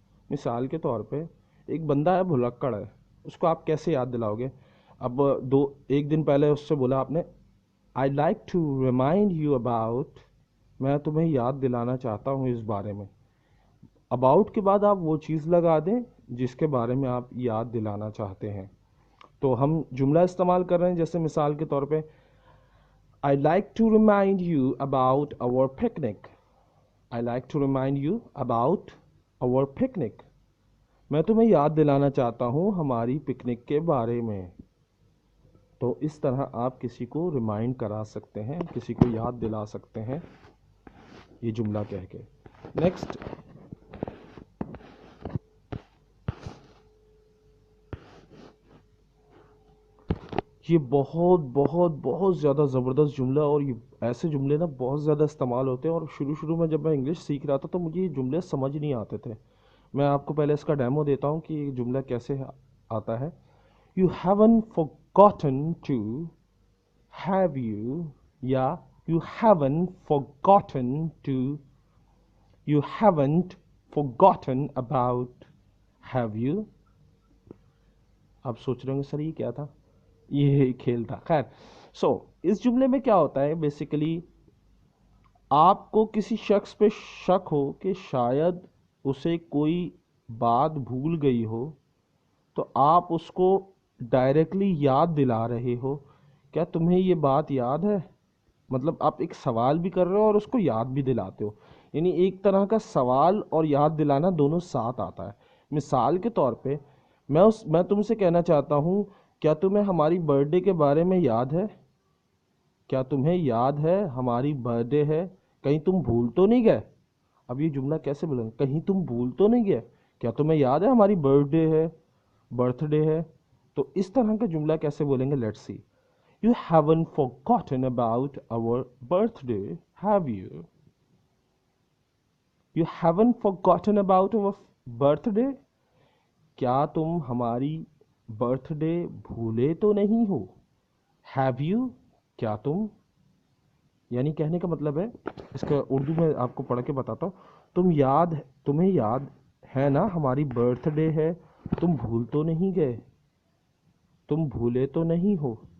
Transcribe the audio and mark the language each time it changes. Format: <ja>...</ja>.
<ur>مثال کے طور پہ ایک بندہ ہے بھلکڑ ہے, اس کو آپ کیسے یاد دلاؤ گے؟ اب ایک دن پہلے اس سے بولا آپ نے,</ur> <en>I like to remind you about,</en> <ur>میں تمہیں یاد دلانا چاہتا ہوں اس بارے میں. اباؤٹ کے بعد آپ وہ چیز لگا دیں جس کے بارے میں آپ یاد دلانا چاہتے ہیں. تو ہم جملہ استعمال کر رہے ہیں, جیسے مثال کے طور پہ</ur> <en>I like to remind you about our picnic. I like to remind you about our picnic.</en> <ur>میں تمہیں یاد دلانا چاہتا ہوں ہماری پکنک کے بارے میں. تو اس طرح آپ کسی کو ریمائنڈ کرا سکتے ہیں, کسی کو یاد دلا سکتے ہیں یہ جملہ کہہ کے. نیکسٹ, یہ بہت بہت بہت زیادہ زبردست جملہ, اور یہ ایسے جملے نا بہت زیادہ استعمال ہوتے ہیں. اور شروع میں جب میں انگلش سیکھ رہا تھا تو مجھے یہ جملے سمجھ نہیں آتے تھے. میں آپ کو پہلے اس کا ڈیمو دیتا ہوں کہ یہ جملہ کیسے آتا ہے.</ur> <en>You haven't forgotten to, have you, یا you haven't forgotten to, you haven't forgotten about, have you.</en> <ur>آپ سوچ رہے ہوں گے سر یہ کیا تھا, یہ کھیل تھا. خیر, سو اس جملے میں کیا ہوتا ہے, بیسیکلی آپ کو کسی شخص پہ شک ہو کہ شاید اسے کوئی بات بھول گئی ہو, تو آپ اس کو ڈائریکٹلی یاد دلا رہے ہو, کیا تمہیں یہ بات یاد ہے. مطلب آپ ایک سوال بھی کر رہے ہو اور اس کو یاد بھی دلاتے ہو. یعنی ایک طرح کا سوال اور یاد دلانا دونوں ساتھ آتا ہے. مثال کے طور پہ میں تم سے کہنا چاہتا ہوں, کیا تمہیں ہماری برتھ ڈے کے بارے میں یاد ہے. کیا تمہیں یاد ہے ہماری برتھ ڈے ہے, کہیں تم بھول تو نہیں گئے. اب یہ جملہ کیسے بولیں گے, کہیں تم بھول تو نہیں گئے, کیا تمہیں یاد ہے ہماری برتھ ڈے ہے, برتھ ڈے ہے. تو اس طرح کا جملہ کیسے بولیں گے,</ur> <en>Let's see. You haven't forgotten about our birthday, have you? You haven't forgotten about our birthday?</en> <ur>کیا تم ہماری برتھ ڈے بھولے تو نہیں ہو.</ur> <en>Have you,</en> <ur>کیا تم, یعنی کہنے کا مطلب ہے, اس کا اردو میں آپ کو پڑھ کے بتاتا ہوں. تمہیں یاد ہے نا ہماری برتھ ڈے ہے, تم بھول تو نہیں گئے, تم بھولے تو نہیں ہو.</ur>